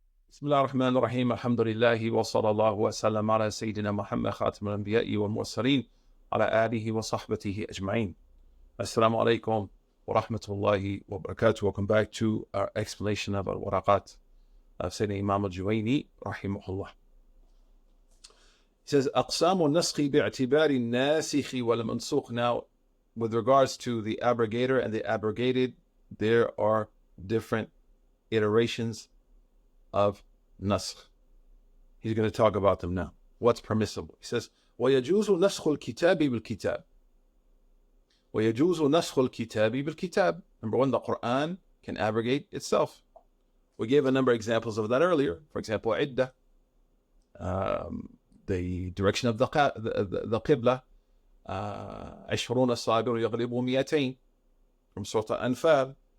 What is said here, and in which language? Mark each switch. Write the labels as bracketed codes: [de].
[ar] بسم الله الرحمن الرحيم الحمد لله وصلى الله وسلم على سيدنا محمد خاتم الأنبياء والمرسلين على آله وصحبه أجمعين. Assalamu alaikum wa rahmatullahi wa barakatuh. [en] Welcome back to our explanation of al-Waraqat of Sayyidina Imam al-Juwayni rahimahullah. He says, [ar] أقسام النسخ باعتبار الناسخ والمنسوخ. [en] Now, with regards to the abrogator and the abrogated, there are different iterations of naskh. He's going to talk about them now. What's permissible? He says, [ar] وَيَجُوزُ نَسْخُ الْكِتَابِ بِالْكِتَابِ. وَيَجُوزُ نَسْخُ الْكِتَابِ بِالْكِتَابِ. [en] Number one, the Quran can abrogate itself. We gave a number of examples of that earlier. For example, iddah, the direction of the qibla, [ar] عشرون صابر يغلب مئتين, [en] from Surah Al-Anfal.